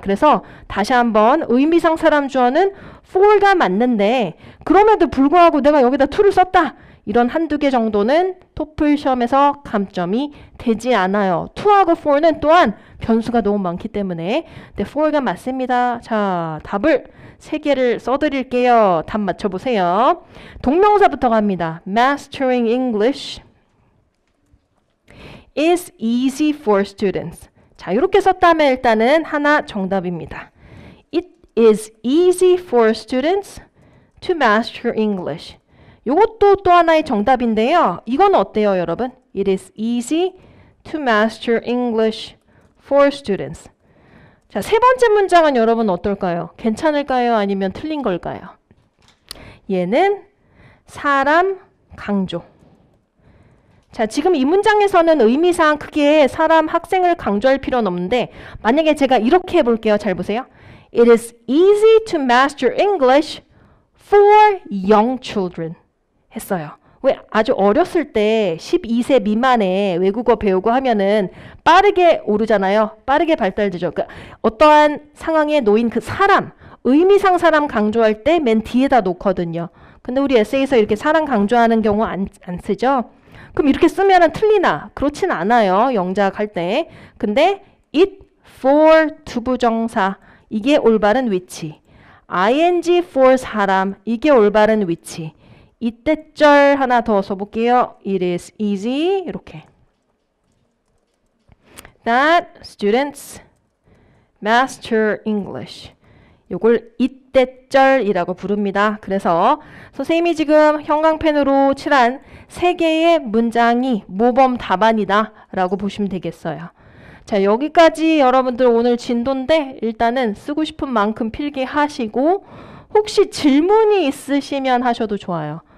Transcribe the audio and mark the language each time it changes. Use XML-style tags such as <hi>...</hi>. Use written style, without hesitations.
<ko>그래서 다시 한번 의미상 사람 주어는 for가 맞는데 그럼에도 불구하고 내가 여기다 to를 썼다. 이런 한두 개 정도는 토플 시험에서 감점이 되지 않아요. 2하고 4는 또한 변수가 너무 많기 때문에. 네, 4가 맞습니다. 자, 답을 3개를 써드릴게요. 답 맞춰보세요. 동명사부터 갑니다.</ko> <en>Mastering English is easy for students.</en> <ko>자, 이렇게 썼다면 일단은 하나 정답입니다.</ko> <en>It is easy for students to master English.</en> <ko>이것도 또 하나의 정답인데요. 이건 어때요, 여러분?</ko> <en>It is easy to master English for students.</en> <ko>자, 세 번째 문장은 여러분 어떨까요? 괜찮을까요? 아니면 틀린 걸까요? 얘는 사람 강조. 자, 지금 이 문장에서는 의미상 크게 사람, 학생을 강조할 필요는 없는데 만약에 제가 이렇게 해볼게요. 잘 보세요.</ko> <en>It is easy to master English for young children.</en> <ko>했어요. 왜? 아주 어렸을 때 12세 미만의 외국어 배우고 하면은 빠르게 오르잖아요. 빠르게 발달되죠. 그러니까 어떠한 상황에 놓인 그 사람, 의미상 사람 강조할 때 맨 뒤에다 놓거든요. 근데 우리 에세이에서 이렇게 사람 강조하는 경우 안 쓰죠? 그럼 이렇게 쓰면은 틀리나? 그렇진 않아요. 영작 할 때. 근데 it for 투부정사 이게 올바른 위치. ing for 사람 이게 올바른 위치. 이때절 하나 더 써볼게요.</ko> <en>It is easy</en> <ko>이렇게.</ko> <en>That students master English.</en> <ko>요걸 이때절이라고 부릅니다. 그래서 선생님이 지금 형광펜으로 칠한 3개의 문장이 모범 답안이다 라고 보시면 되겠어요. 자, 여기까지 여러분들 오늘 진도인데 일단은 쓰고 싶은 만큼 필기하시고 혹시 질문이 있으시면 하셔도 좋아요.</ko>